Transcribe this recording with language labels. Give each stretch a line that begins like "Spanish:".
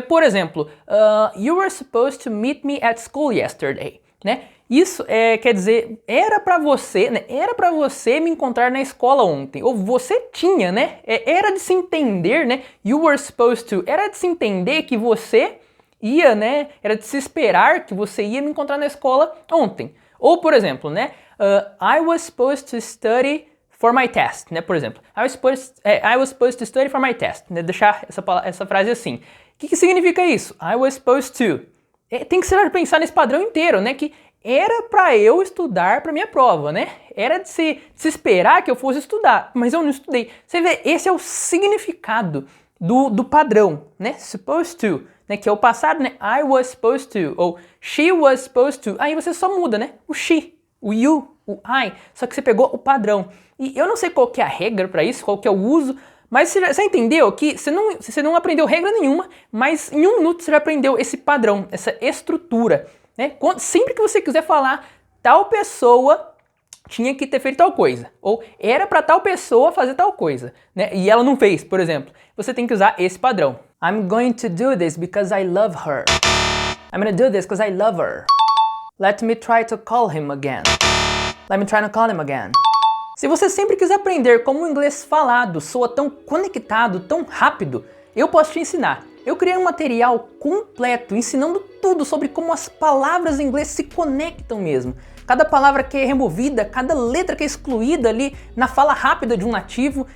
Portuguese: Por exemplo,
English: you were supposed to meet me at school yesterday, né?
Portuguese: Isso quer dizer, era pra você, né? Era pra você me encontrar na escola ontem. Ou você tinha, né? Era de se entender, né?
English: You were supposed to.
Portuguese: Era de se entender que você ia, né? Era de se esperar que você ia me encontrar na escola ontem. Ou, por exemplo, né?
English: I was supposed to study for my test, né?
Portuguese: Por exemplo,
English: I was supposed to study for my test.
Portuguese: Né? Deixar essa frase assim. O que significa isso?
English: I was supposed to.
Portuguese: Tem que ser pensar nesse padrão inteiro, né? Que era para eu estudar para minha prova, né? Era de se esperar que eu fosse estudar, mas eu não estudei. Você vê, esse é o significado do padrão, né?
English: Supposed to,
Portuguese: né? Que é o passado, né?
English: I was supposed to,
Portuguese: ou
English: she was supposed to.
Portuguese: Aí você só muda, né? O she, o you, o I, só que você pegou o padrão. E eu não sei qual que é a regra para isso, qual que é o uso, mas você entendeu que você não aprendeu regra nenhuma, mas em 1 minuto você já aprendeu esse padrão, essa estrutura. Né? Sempre que você quiser falar, tal pessoa tinha que ter feito tal coisa, ou era para tal pessoa fazer tal coisa, né? E ela não fez, por exemplo. Você tem que usar esse padrão.
English: I'm going to do this because I love her. I'm going to do this because I love her. Let me try to call him again. Let me try to call him again.
Portuguese: Se você sempre quiser aprender como o inglês falado soa tão conectado, tão rápido, eu posso te ensinar. Eu criei um material completo ensinando tudo sobre como as palavras em inglês se conectam mesmo. Cada palavra que é removida, cada letra que é excluída ali na fala rápida de um nativo.